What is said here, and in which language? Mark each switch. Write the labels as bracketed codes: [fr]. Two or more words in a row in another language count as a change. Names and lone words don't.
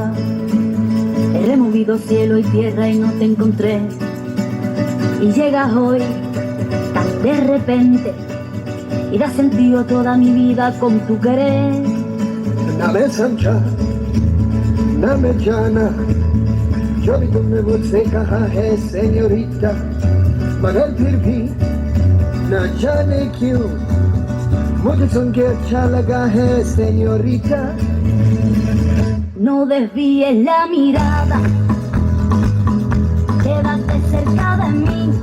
[es] He removido cielo y tierra y no te encontré. Y llegas hoy tan de repente y das sentido toda mi vida con tu querer. [hi] ना मैं समझा ना मैं जाना जो भी तुमने मुझसे कहा है सेñorita मगर फिर भी न जाने क्यों मुझे सुन के अच्छा लगा है señorita. [es] No desvíes la mirada, quédate cerca de mí.